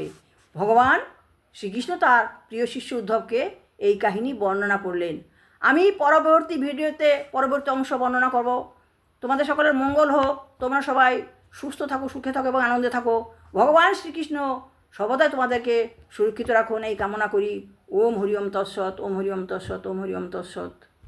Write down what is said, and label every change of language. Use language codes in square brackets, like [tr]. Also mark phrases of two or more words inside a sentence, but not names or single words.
[bn] ভগবান শ্রীকৃষ্ণ তার প্রিয় শিষ্য উদ্ধবকে এই কাহিনী বর্ণনা করলেন। আমি পরবর্তী ভিডিওতে পরবর্তী অংশ বর্ণনা করব। তোমাদের সকলের মঙ্গল হোক, তোমরা সবাই সুস্থ থাকো, সুখে থাকো এবং আনন্দে থাকো। ভগবান শ্রীকৃষ্ণ সর্বদাই তোমাদেরকে সুরক্ষিত রাখুন এই কামনা করি। [sa] ওম হরি ওম তৎসৎ, ওম হরি ওম তৎসৎ, ওম হরি ওম তৎসৎ।